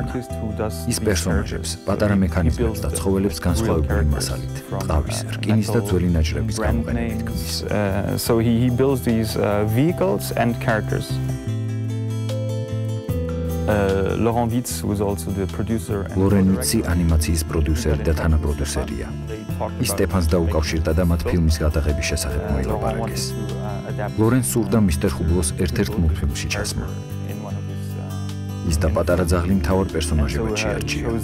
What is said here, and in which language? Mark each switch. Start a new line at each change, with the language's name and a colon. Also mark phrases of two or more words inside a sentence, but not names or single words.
Georgian: ის პერსონაჟებს, პატარა მექანიზმებს და ცხოველებს განსხვავებული მასალით, ტყავის, რკინის და ძველი ნაჭრების გამოყენებით ქმნის.
English: So he builds these vehicles and characters. Laurent Witz was also the producer and
Georgian: ლორენ ვიცი ანიმაციის პროდიუსერი და თანაპროდიუსერია. ის სტეფანს დაუკავშირდა და მათ ფილმის გადაღების შესახებ მოილაპარაკეს. ლორენ სურდა მისტერ ჰუბლოს ერთ-ერთ მულტფილმში ჩასმა. ის და პატარა ძაღლი მთავარ პერსონაჟებად შეარჩია.